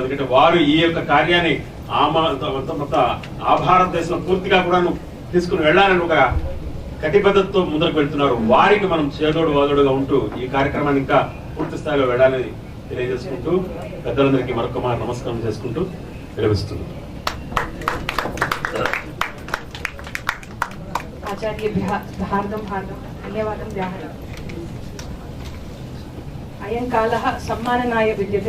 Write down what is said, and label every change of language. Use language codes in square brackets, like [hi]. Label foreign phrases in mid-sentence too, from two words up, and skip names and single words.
[te] ఎందుకంటే వారు ఈ యొక్క కార్యాన్ని ఆ భారతదేశంలో పూర్తిగా కూడా తీసుకుని వెళ్ళాలని ఒక కటిబద్ధతతో ముందుకు వెళ్తున్నారు. వారికి మనం చేదోడు వాదోడుగా ఉంటూ ఈ కార్యక్రమాన్ని ఇంకా పూర్తి స్థాయిలో వెళ్ళాలని తెలియజేసుకుంటూ పెద్దలందరికీ మరొక మారు నమస్కారం చేసుకుంటూ విరమిస్తున్నాం. [sa] आचार्येभ्यः हार्दं धन्यवादं व्याहरामि। अयं कालः सम्माननाय विद्यते।